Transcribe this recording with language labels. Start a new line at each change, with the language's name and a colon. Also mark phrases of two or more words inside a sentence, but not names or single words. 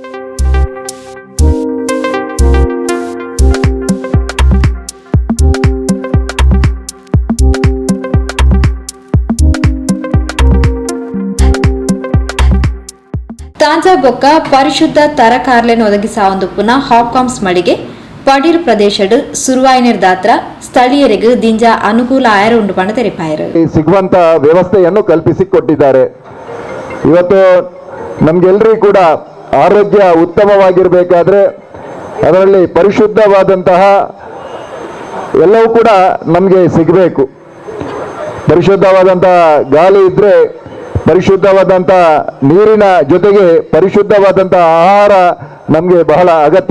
Tulu: ತಾಜಾ ಬೊಕ್ಕ ಪರಿಶುದ್ಧ ತರಕಾರ್ಲೆಯನ್ನು ಒದಗಿಸಾವಂದುಪ್ಪುನ ಹಾಪ್ಕಾಮ್ಸ್ ಮಳಿಗೆ ಪಡೀಲ್ ಪ್ರದೇಶಡ್ ಸುರುವಾಯಿನಿರ್ದಾತ್ರ ಸ್ಥಳೀಯರಿಗೆ ದಿಂಜ ಅನುಕೂಲ ಆಯರು ಉಂಡು ಪಂಡ ತೆರಿಪಾಯರು
Kannada: ಸಿಗುವಂತ ವ್ಯವಸ್ಥೆಯನ್ನು ಕಲ್ಪಿಸಿಕೊಟ್ಟಿದ್ದಾರೆ. ಇವತ್ತು ನಮ್ಗೆಲ್ರಿಗೂ ಕೂಡ ಆರೋಗ್ಯ ಉತ್ತಮವಾಗಿರಬೇಕಾದ್ರೆ ಅದರಲ್ಲಿ ಪರಿಶುದ್ಧವಾದಂತಹ ಎಲ್ಲವೂ ಕೂಡ ನಮಗೆ ಸಿಗಬೇಕು. ಪರಿಶುದ್ಧವಾದಂತಹ ಗಾಳಿ ಇದ್ರೆ ಪರಿಶುದ್ಧವಾದಂಥ ನೀರಿನ ಜೊತೆಗೆ ಪರಿಶುದ್ಧವಾದಂಥ ಆಹಾರ ನಮಗೆ ಬಹಳ ಅಗತ್ಯ.